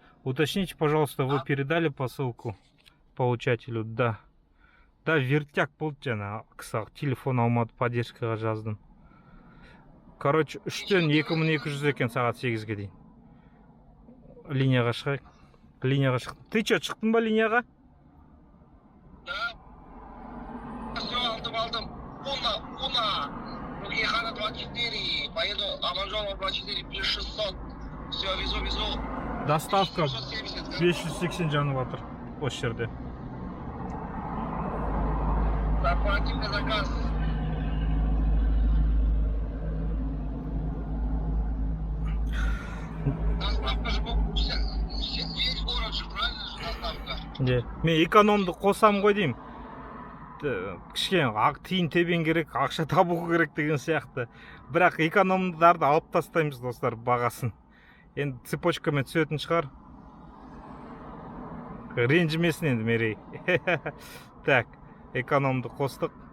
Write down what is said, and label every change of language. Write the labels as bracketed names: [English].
[Russian] Уточните, пожалуйста, вы передали посылку получателю? Да. [Kazakh] Да, вертяк болды жана, қысақ телефон алмады, поддержкаға жаздым. Короче, 3-тен 2200 екен сағат 8-ге дейін. линияға шығайық. Линияға шықтым. [Russian] Ты че, [Kazakh] шықтың ба линияға? [Russian] Да. Все, [Kazakh] алдым. [Russian] Уна. Рухихана 24. Поеду Аманжолова 24 плюс 600. Все, везу. Доставка 670. [Kazakh] 580 жанып жатыр осы жерде. [Russian] Корпоративный заказ. Доставка же весь город же, правильно же доставка? [Kazakh] Мен экономды қосам ғой деймін. Кішкене тиын тебен керек, ақша табу керек деген сияқты. Бірақ экономдарды алып тастаймыз достар бағасын. Енді цепочкамен түсетін шығар. Ренжімесін енді Мерей. Так, экономды қостық.